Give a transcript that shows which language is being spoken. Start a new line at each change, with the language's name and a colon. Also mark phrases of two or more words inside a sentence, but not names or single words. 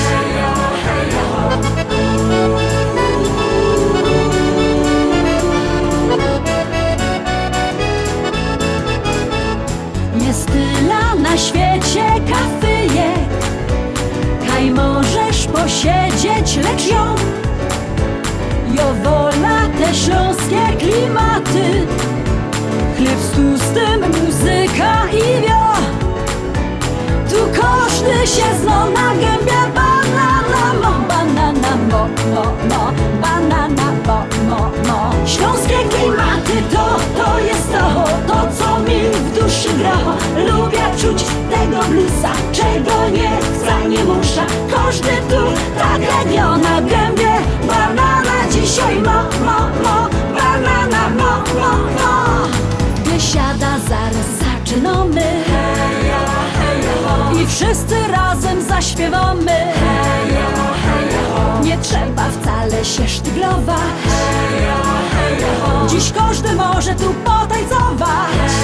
Silesian: Jest tyle na świecie kafyjek, kaj możesz posiedzieć, lecz ją wola te śląskie klimaty. Chleb z tłustym, muzyka i wio. Tu każdy się zno na gębie. Banana mo, banana mo, mo, mo. Banana mo, mo, mo.
Polish: Śląskie klimaty to jest to co mi w duszy gra. Lubię czuć tego bluesa, czego nie chcę, nie muszę.
Silesian: Każdy tu tak jak na gębie. Banana dzisiaj mo, mo, mo. Banana mo, mo, mo.
Polish: Biesiada zaraz zaczynamy. I wszyscy razem zaśpiewamy. Nie trzeba wcale się sztyglować. Dziś każdy może tu potańcować.